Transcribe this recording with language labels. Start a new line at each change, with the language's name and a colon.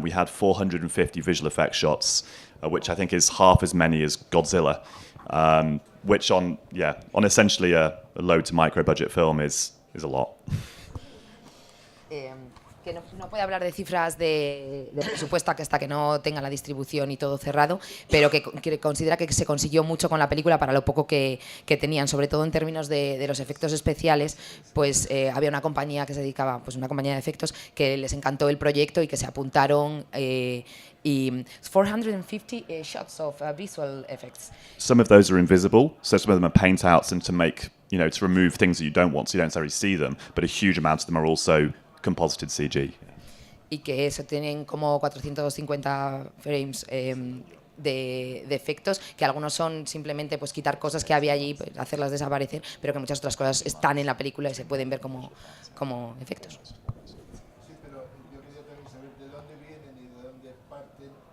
English: We had 450 visual effects shots, which I think is half as many as Godzilla, which on essentially a low to micro budget film is a lot.
Spanish: Que no puede hablar de cifras de presupuesto hasta que no tenga la distribución y todo cerrado, pero que considera que se consiguió mucho con la película para lo poco que tenían, sobre todo en términos de los efectos especiales. Pues había una compañía que se dedicaba, pues una compañía de efectos, que les encantó el proyecto y que se apuntaron, y
English: 450 shots of visual effects. Some of those are invisible, so some of them are paint outs and to make, to remove things that you don't want, so you don't necessarily see them, but a huge amount of them are also composited CG.
Spanish: Y que eso tienen como 450 frames de efectos, que algunos son simplemente pues quitar cosas que había allí, pues, hacerlas desaparecer, pero que muchas otras cosas están en la película y se pueden ver como efectos. Sí, pero yo quería también saber de dónde vienen y de dónde parten.